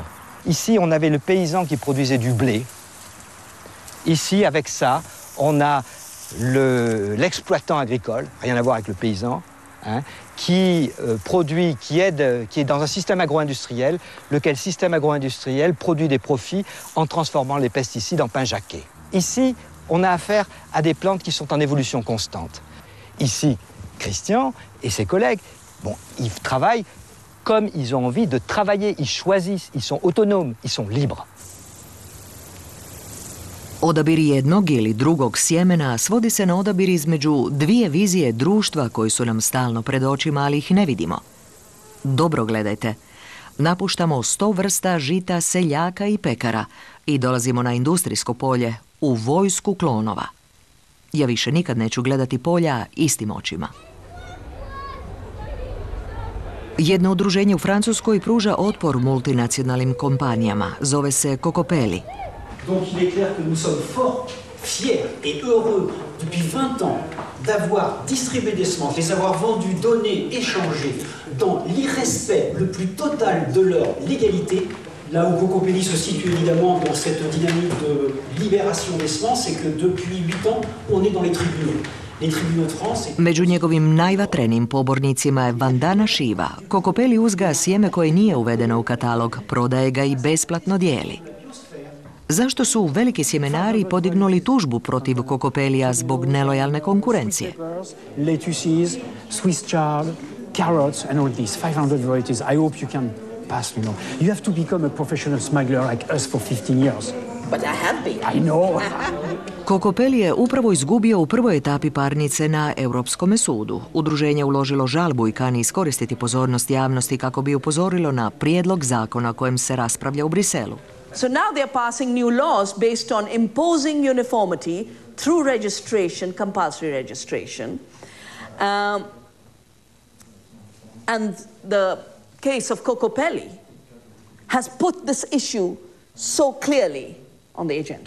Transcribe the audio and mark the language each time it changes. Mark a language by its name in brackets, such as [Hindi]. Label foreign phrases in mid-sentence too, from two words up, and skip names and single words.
[French] Ici, on avait le paysan qui produisait du blé. Ici, avec ça, on a l'exploitant agricole, rien à voir avec le paysan, hein, qui produit, qui est dans un système agro-industriel, lequel système agro-industriel produit des profits en transformant les pesticides en pain jaqué. Ici, on a affaire à des plantes qui sont en évolution constante. Ici, Christian et ses collègues, ils travaillent comme ils ont envie de travailler, ils choisissent, ils sont autonomes, ils sont libres. [Croatian] Odabir jednog ili drugog sjemena svodi se na odabir između dvije vizije društva koji su nam stalno pred očima, ali ih ne vidimo. Dobro gledajte. Napuštamo 100 vrsta žita, seljaka i pekara i dolazimo na industrijsko polje, u vojsku klonova. Ja više nikad neću gledati polja istim očima. Jedno udruženje u Francuskoj pruža otpor multinacionalnim kompanijama. Zove se Cocopelli. [French] Donc il est clair que nous sommes fort fiers et heureux depuis 20 ans d'avoir distribué des semences, les avoir vendues, données, échangées dans l'irrespect le plus total de leur légalité. Là où Cocopelli se situe évidemment dans cette dynamique de libération des semences, c'est que depuis 8 ans, on est dans les tribunaux. [Croatian] Među njegovim najvatrenijim pobornicima je Vandana Shiva. Kokopelli uzgaja sjeme koje nije uvedeno u katalog, prodaje ga i besplatno dijeli. Zašto su veliki sjemenari podignuli tužbu protiv Kokopellija zbog nelojalne konkurencije? [English] Lettuces, Swiss chard, carrots and all these 500 varieties. I hope you can pass me. You have to become a professional smuggler like us for 15 years. But I have been. I know. [Croatian] Kokopelli je upravo izgubio u prvoj etapi parnice na Europskom sudu. Udruženje uložilo žalbu i kani iskoristiti pozornost javnosti kako bi upozorilo na prijedlog zakona kojem se raspravlja u Briselu. [English] So now they are passing new laws based on imposing uniformity through registration, compulsory registration. And the case of Kokopelli has put this issue so clearly on the agenda.